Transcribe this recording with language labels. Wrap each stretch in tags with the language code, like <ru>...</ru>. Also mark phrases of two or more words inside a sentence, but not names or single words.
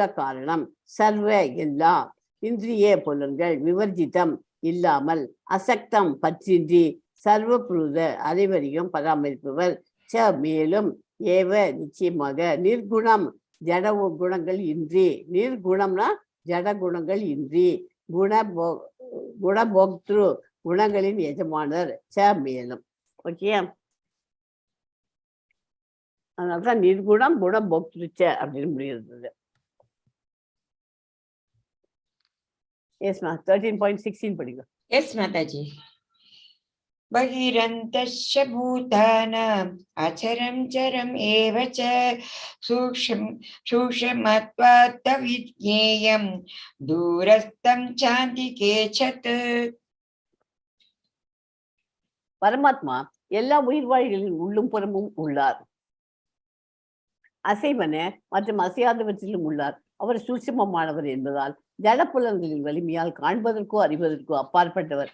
<ta>காரணம், சர்வ எல்லா, இந்திரிய புலன்கள் விவர்ஜிதம் இல்லாமல், அசக்தம் பற்றின்றி, சர்வபுருத அனைவரையும் பராமரிப்பவர், ச மேலும், ஏவ நிச்சயமாக, நிர்குணம் ஜட குணங்கள் இன்றி, நிர்குணம்னா ஜட குணங்கள் இன்றி, குணபோக்திரு குணங்களின் எஜமானர், ச மேலும். ஓகே. அதனால்தான்</ta> <sa>निर्गुणं गुणभोक्तृच्च</sa> <ta>அப்படின்னு முடிகிறது. எஸ் மா 13.16 படிங்க.</ta> <en>Yes Mataji.</en> <sa>बहिरन्तश्च भूतानाम् अचरं चरम् एव च सूक्ष्मत्वात् विज्ञेयं दूरस्थं चान्तिके चत्.</sa> <ta>பரமாத்மா எல்லா உயிர்வாழிகளின் உள்ளும் புறமும் உள்ளார். அசைவன மற்றும் அசையாதவற்றிலும் உள்ளார். அவர் சூட்சுமமானவர் என்பதால் ஜடப்புலன்களின் வலிமையால் காண்பதற்கோ அறிவதற்கோ அப்பாற்பட்டவர்.</ta>